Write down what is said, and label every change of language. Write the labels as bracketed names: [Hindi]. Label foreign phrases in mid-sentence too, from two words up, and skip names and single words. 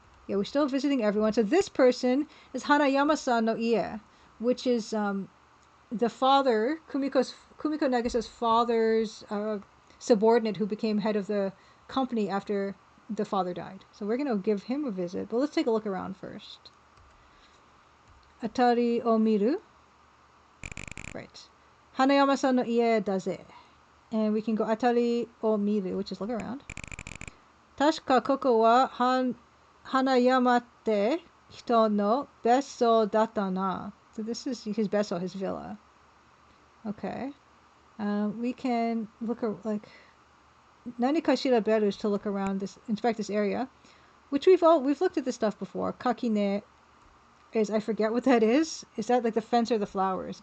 [English] Yeah, we're still visiting everyone. So this person is [Japanese] Hanayama-san no Ie, [English] which is the father, Kumiko Nagisa's father's subordinate who became head of the company after the father died. So we're going to give him a visit, but let's take a look around first. [Japanese] Atari o miru. Right. Hanayama-san no ie daze. [English] And we can go [Japanese] Atari o miru, [English] which is look around. [Japanese] Tashika koko wa Hanayama te hito no besso datta na. [English] So this is his besso, his villa. Okay. We can look like [Japanese] nani kashira beru [English] is to look around this, inspect this area, which we've looked at this stuff before. Kakine is, I forget what that is. Is that like the fence or the flowers?